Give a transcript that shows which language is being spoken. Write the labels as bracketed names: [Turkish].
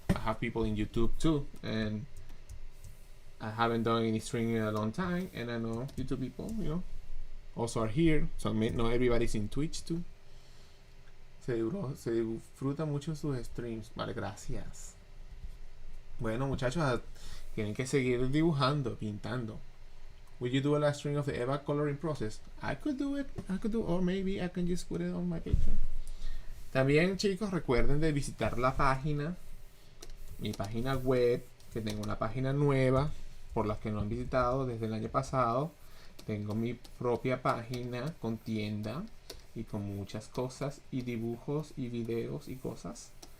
[English] I have people in YouTube too, and I haven't done any streaming in a long time. And I know YouTube people, also are here. So not everybody's in Twitch too. [Spanish] Se disfruta mucho sus streams. Vale, gracias. Bueno, muchachos, tienen que seguir dibujando, pintando. [English] Will you do a live stream of the Eva coloring process? I could do it. Or maybe I can just put it on my picture. [Spanish] También, chicos, recuerden de visitar la página, mi página web, que tengo una página nueva, por las que no han visitado desde el año pasado. Tengo mi propia página con tienda y con muchas cosas y dibujos y videos y cosas.